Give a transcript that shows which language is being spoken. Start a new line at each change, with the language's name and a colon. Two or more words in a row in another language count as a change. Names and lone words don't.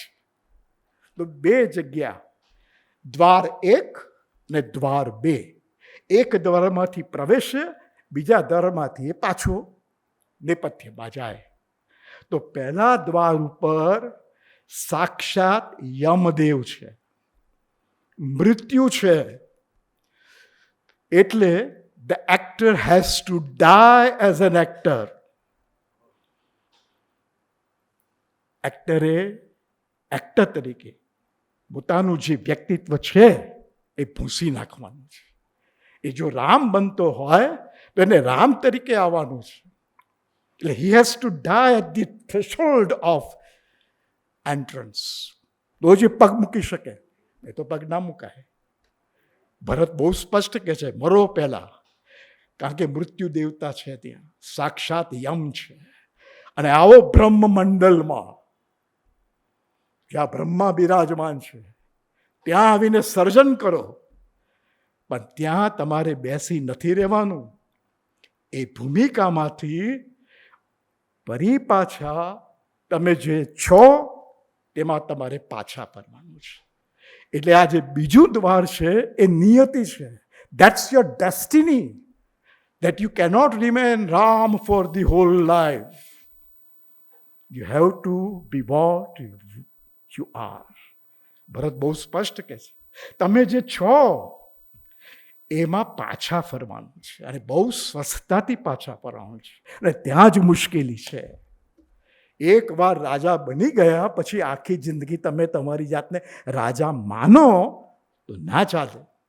Gujarati: તો 2 જગ્યા, દ્વાર 1 ને દ્વાર 2, એક દ્વારમાંથી પ્રવેશે, બીજા દ્વારમાંથી એ પાછો નેપથ્યમાં જાય. તો પહેલા દ્વાર ઉપર સાક્ષાત યમદેવ છે, મૃત્યુ છે.
English: એટલે the actor has to die as an actor.
Gujarati: એક્ટરે એક્ટર તરીકે પોતાનું જે વ્યક્તિત્વ છે એ ભૂંસી નાખવાનું છે. એ જો રામ બનતો હોય તો એને રામ તરીકે આવવાનું છે.
English: એટલે he has to die at the threshold of entrance.
Gujarati: તો જે પગ મૂકી શકે, એ તો પગ ના મુકાય. ભરત બહુ સ્પષ્ટ કહે છે, મરો પહેલા, કારણ કે મૃત્યુ દેવતા છે ત્યાં, સાક્ષાત યમ છે. અને આવો બ્રહ્મમંડલમાં જ્યાં બ્રહ્મા બિરાજમાન છે ત્યાં આવીને સર્જન કરો. પણ ત્યાં તમારે બેસી નથી રહેવાનું. એ ભૂમિકામાંથી ફરી પાછા તમે જે છો તેમાં તમારે પાછા ફરવાનું છે. એટલે આ જે બીજું દ્વાર છે એ નિયતિ છે.
English: That's your destiny. That you cannot remain Ram for the whole life. You have to be what you are.
Gujarati: ભરત બહુ સ્પષ્ટ કહે છે, તમે જે છો એમાં પાછા ફરવાનું છે, અને બહુ સ્વસ્થતાથી પાછા ફરવાનું છે. અને ત્યાં જ મુશ્કેલી છે. એકવાર રાજા બની ગયા પછી આખી જિંદગી તમે તમારી જાતને રાજા માનો તો ના ચાલે.